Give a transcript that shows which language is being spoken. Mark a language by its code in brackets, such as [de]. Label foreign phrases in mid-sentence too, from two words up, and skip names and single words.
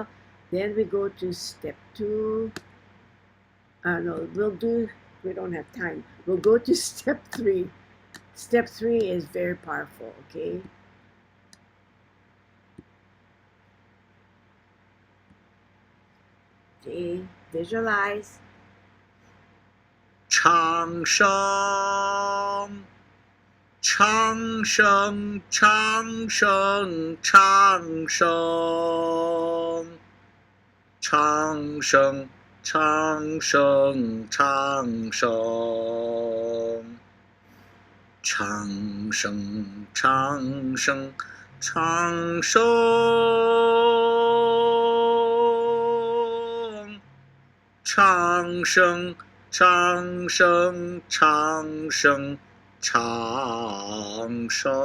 [en] Then we go to step 2. No, we don't have time. We'll go to step 3. Step 3 is very powerful, okay? Okay, visualize. [zh] 长生. 长生。长生. 长生。长生. 长生。长生. 长生长生长寿，长生长生长生长